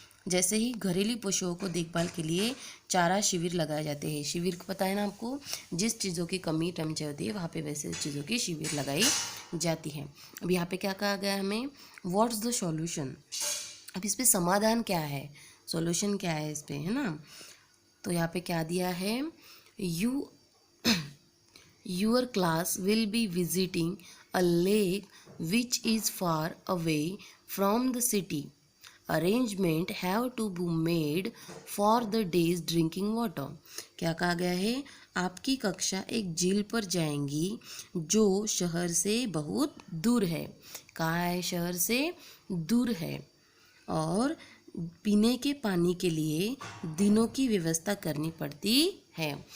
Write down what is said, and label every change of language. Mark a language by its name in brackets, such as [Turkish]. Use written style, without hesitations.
[Hindi] जैसे ही घरेलू पशुओं को देखभाल के लिए चारा शिविर लगाए जाते हैं। शिविर को पता है ना आपको, जिस चीज़ों की कमी टंचाई होती है वहाँ पे वैसे चीज़ों की शिविर लगाई जाती है। अब यहाँ पे क्या कहा गया हमें, [English] What's the solution. [Hindi] अब इस पे समाधान क्या है, सॉल्यूशन क्या है इस पे, है ना। तो यहाँ पे क्या दिया है, [English] You your class will be visiting a lake which is far away from the city. Arrangement have to be made for the day's drinking water. [Hindi] क्या कहा गया है, आपकी कक्षा एक झील पर जाएंगी जो शहर से बहुत दूर है। कहाँ है, शहर से दूर है। और पीने के पानी के लिए दिनों की व्यवस्था करनी पड़ती है।